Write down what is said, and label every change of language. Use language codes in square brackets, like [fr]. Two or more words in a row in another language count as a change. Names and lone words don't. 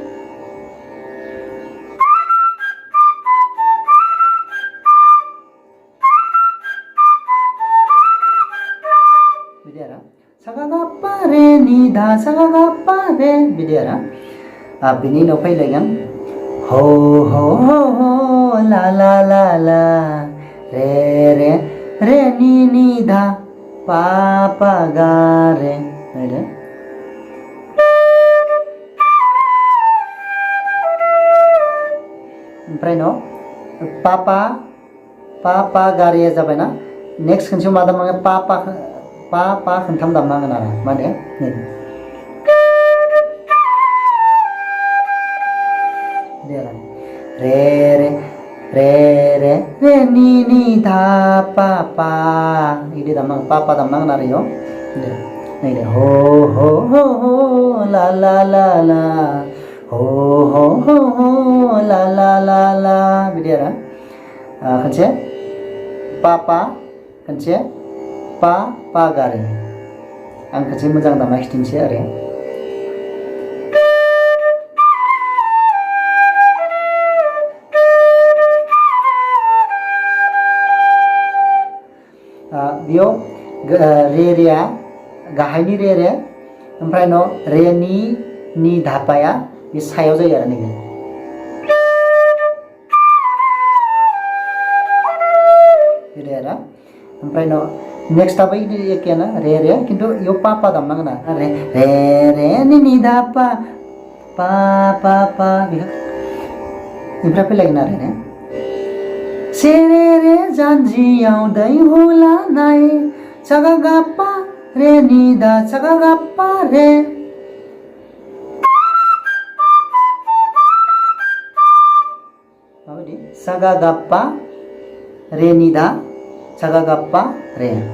[brx] बिदि आरो सागा गापा रे नि दा सागा गापा रे बिदि आरो बिनि उनाव फैलायगोन हो हो हो हो ला ला ला ला रे रे रे नि नि धा पा पा गा रे नायदो ओमफ्राय न पा पा गा रे जाबायना नेक्स्ट खनसेयाव मा दामनांगोन पा खनथाम दामनांगोन आरो मा होनो रे रे रे रे रे नि नि धा पा पा इदि दामनांगोन पा दामनांगोन आरो इयाव नायदो हो हो हो हो ला ला ला ला हो हो हो हो ला ला ला ला बिदि आरो खनसे पा खनसे पा गारो आं खनसे मोजां दामना खिथिनोसै आरो बेयाव रे रेया गाहायनि रे रे ओमफ्राय न रे नि धापाया बे सायाव जायो आरो नैबे बिदि आरो ओमफ्राय न नेक्स्टआबो बिदि एखेयानो रे रे किन्तु इयाव पा दामनांगोन आरो रे रे रे नि धापा पा पा पा बेखौ ओमफ्राय फैलायगोन आरो ने सेरे रे जानजियाव दै हुलानाय सागा गापा रे नि दा सागा गापा रे माबायदि सागा गापा रे नि दा सागा गापा रे